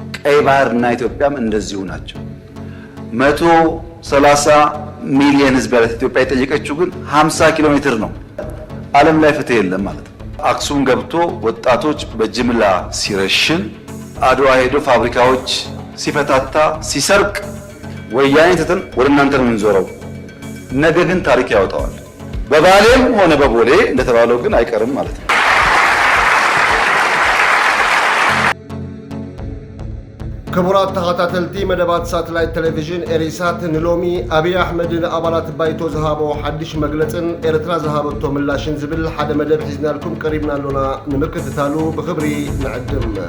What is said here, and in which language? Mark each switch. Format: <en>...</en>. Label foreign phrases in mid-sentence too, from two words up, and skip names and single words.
<am>ቀይ ባህርና ኢትዮጵያም እንደዚሁ ናቸው። 130 ሚሊዮን ህዝብ ያላት ኢትዮጵያ የጠየቀችው ግን 50 ኪሎ ሜትር ነው። ዓለም ላይ ፍትህ የለም ማለት ነው። አክሱም ገብቶ ወጣቶች በጅምላ ሲረሽን፣ አድዋ ሄዶ ፋብሪካዎች ሲፈታታ ሲሰርቅ ወያኔ ትተን ወደ እናንተ ነው የምንዞረው። ነገ ግን ታሪክ ያወጣዋል። በባሌም ሆነ በቦሌ እንደተባለው ግን አይቀርም ማለት ነው።</am> <ti>ክቡራት ተኸታተልቲ መደባት ሳተላይት ቴሌቪዥን ኤሪሳት ንሎሚ አብይ አሕመድን አባላት ባይቶ ዝሃቦ ሓድሽ መግለጽን ኤርትራ ዝሃበቶ ምላሽን ዝብል ሓደ መደብ ሒዝናልኩም ቀሪብና ኣሎና ንምክትታሉ ብክብሪ ንዕድም።</ti>